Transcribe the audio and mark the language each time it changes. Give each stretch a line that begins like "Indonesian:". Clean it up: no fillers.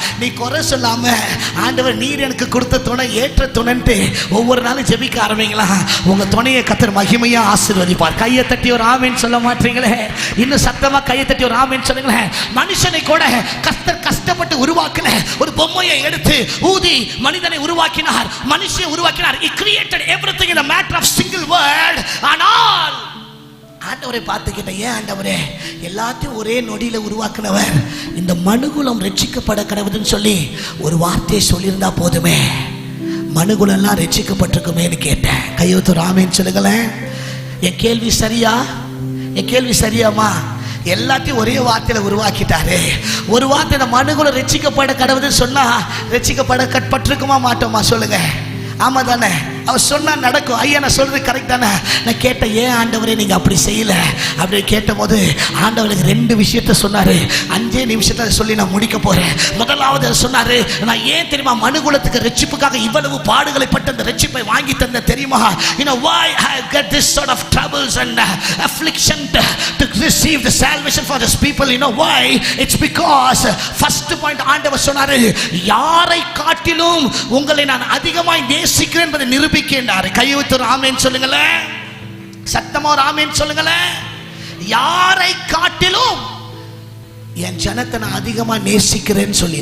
Tamil: நீ குறை சொல்லாம ஆண்டவர் நீர் எனக்கு கொடுத்த துணை ஏற்ற துணைன்ட்டு ஒவ்வொரு நாளும் ஜெபிக்க ஆரம்பிங்களா, உங்க துணையை கர்த்தர் மகிமையா ஆசீர்வதிப்பார். கையை தட்டி ஒரு ஆமீன் சொல்ல மாட்டீங்களே? இன்னும் சத்தமா கையை தட்டி ஒரு ஆமீன் சொல்லுங்களேன். மனுஷனை கூட கர்த்தர் கஷ்டப்பட்டு உருவாக்கின ஒரு பொம்மையை எடுத்து ஊதி மனிதனை உருவாக்கினார், மனுஷனை உருவாக்கினார்.
English: He created everything in a matter of single word.
Tamil: ஆனால் ஆண்டவரை பார்த்துக்கிட்ட, ஏன் ஆண்டவரே எல்லாத்தையும் ஒரே நொடியில உருவாக்கினவர் இந்த மனுகுலம் ரட்சிக்கப்பட கடவுதுன்னு சொல்லி ஒரு வார்த்தையை சொல்லியிருந்தா போதுமே, மனுகுலம் எல்லாம் ரட்சிக்கப்பட்டிருக்குமேன்னு கேட்டேன். கையெழுத்து ஒரு ஆமீன் சொல்லுங்களேன். என் கேள்வி சரியா? என் கேள்வி சரியாமா? எல்லாத்தையும் ஒரே வார்த்தையில உருவாக்கிட்டாரு. ஒரு வார்த்தை இந்த மனுகுல ரட்சிக்கப்பட கடவுதுன்னு சொன்னா ரட்சிக்கப்பட கட்பட்டிருக்குமா மாட்டோமா? சொல்லுங்க. ஆமா தானே? அவர் சொன்னா நடக்கும். ஐயா நான் சொல்றது கரெக்ட் தானே? நான் கேட்டேன், ஏன் ஆண்டவரே நீங்க அப்படி செய்யல அப்படி கேட்ட போது ஆண்டவருக்கு 2 விஷயத்த சொன்னாரு. 5 நிமிஷத்தை சொல்லி நான் முடிக்க போறேன். முதலாவது சொன்னாரு, நான் ஏன் தெரியுமா மனுகுலத்துக்கு ரட்சிப்புக்காக இவ்வளவு பாடுகளை பட்டு அந்த ரட்சிப்பை வாங்கி தந்த தெரியுமா?
English: You know why I get this sort of troubles and affliction to receive the salvation for this people? You know why? It's because first point
Tamil: ஆண்டவர் சொன்னாரு, யாரை காட்டிலும் உங்களை நான் அதிகமாய் நேசிக்கிறேன் என்பதை நிரூபிக்கின்றார். கையெழுத்து ஒரு ஆமீன் சொல்லுங்களேன். சத்தமா ஒரு ஆமீன் சொல்லுங்களேன். யாரை காட்டிலும் என் ஜனத்தை நான் அதிகமா நேசிக்கிறேன்னு சொல்லி.